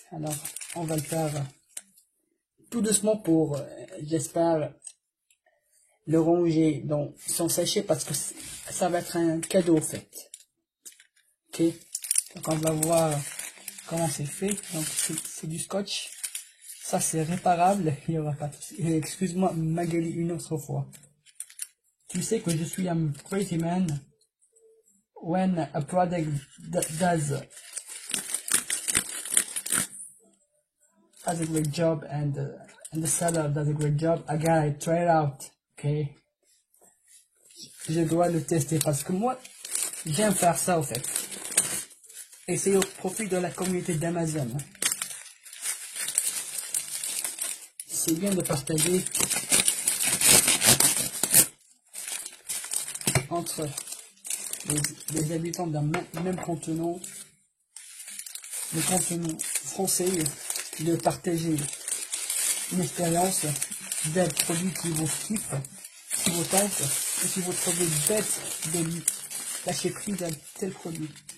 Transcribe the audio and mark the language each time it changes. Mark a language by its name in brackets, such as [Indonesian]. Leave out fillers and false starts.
[French] Alors, on va le faire tout doucement pour, j'espère, le ranger dans son sachet parce que ça va être un cadeau, en fait. Ok, donc on va voir comment c'est fait. Donc c'est du scotch. Ça c'est réparable. Il y aura pas. Excuse-moi Magali une autre fois. Tu sais que je suis un [English] crazy man. When a product does a great job and the seller does a great job, I gotta try it out. Ok. [French] Je dois le tester parce que moi j'aime faire ça en fait. Et c'est au profit de la communauté d'Amazon. C'est bien de partager entre les habitants d'un même continent, le continent français, de partager une expérience d'un produit qui vous kiffe, qui vous tente, et si vous trouvez bête de lâcher prise d'un tel produit.